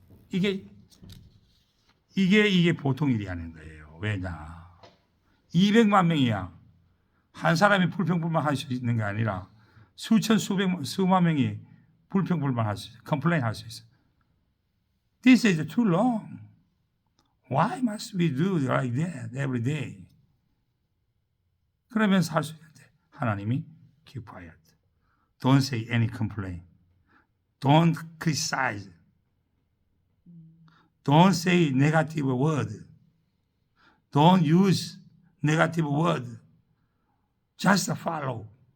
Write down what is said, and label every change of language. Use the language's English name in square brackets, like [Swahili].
[Korean] 이게 보통 일이 아닌 거예요. 왜냐? 200만 명이야. 한 사람이 불평불만 할 수 있는 게 아니라 수만 명이 불평불만 할 수 있어. 컴플레인 할 수 있어. [English] This is too long. Why must we do like that every day? [Korean] 그러면서 할 수 있는데 하나님이 [English] keep quiet. Don't say any complaint. Don't criticize. Don't say negative word. Don't use negative word. Just follow.